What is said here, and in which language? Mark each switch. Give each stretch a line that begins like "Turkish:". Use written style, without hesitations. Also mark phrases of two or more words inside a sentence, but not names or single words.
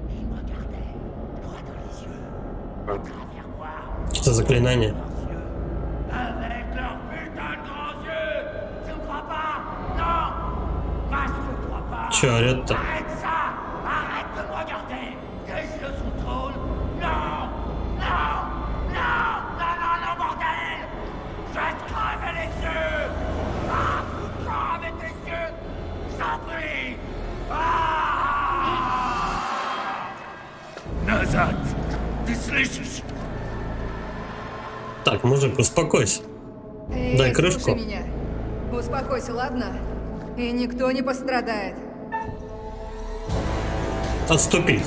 Russian: Что заклинание?
French: Avec leurs putains de grands yeux! Tu me crois pas? Non! Moi, je te crois pas!
Russian: Чё орёт-то?
French: Arrête ça! Arrête de me regarder! Tes yeux sont drôles! Non! Non! Non! Non, non, non, bordel! Je vais te crever les yeux! Ah! Fous-toi avec tes yeux! J'en prie!
Russian: Ah! Назад! Ты слышишь? Так, мужик, успокойся. Эй, Дай крышку. слушай меня. Успокойся, ладно? И никто не пострадает. Отступить.